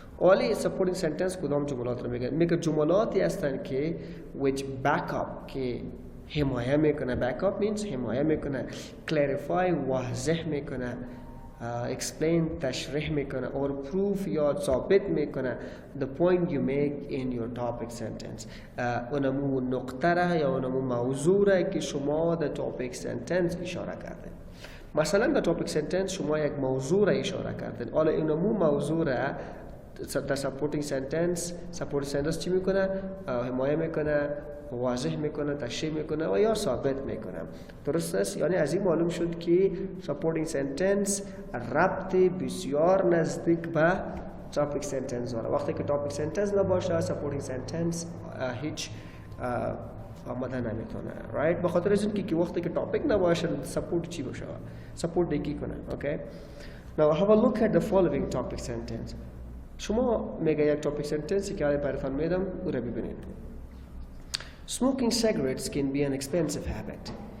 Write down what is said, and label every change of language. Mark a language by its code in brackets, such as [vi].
[fa] ولی supporting sentence کدام جملات را میگن جملاتی هستند که [en] which back up [fa] که حمایه میکنه. [en] back up means [fa] حمایه میکنه، [en] clarify [fa] واضح میکنه، [en] explain [fa] تشریح میکنه [en] or proof [fa] یا ثابت میکنه [en] the point you make in your topic sentence. [fa] اونمو نقطه را یا اونمو موضوع را که شما در topic sentence اشاره کردین. مثلا در topic sentence شما یک موضوع را اشاره کردین، حالا اونمو موضوع را در supporting sentence چی میکنه؟ حمایه میکنه، واضح میکنه، تشریح میکنه و یا ثابت میکنه. درست است؟ یعنی از این معلوم شد که supporting sentence ربط بسیار نزدیک به topic sentence داره. وقتی که topic sentence نباشه supporting sentence هیچ آمده نمیتونه. right؟ به خاطر از اینکه وقتی که topic نباشه support چی باشه؟ support دیگه کنه. [en] okay? Now have a look at the following topic sentence. [fa] شما میگه یک topic sentence که براتون میدم او را ببینید. [en] Smoking cigarettes can be an expensive habit.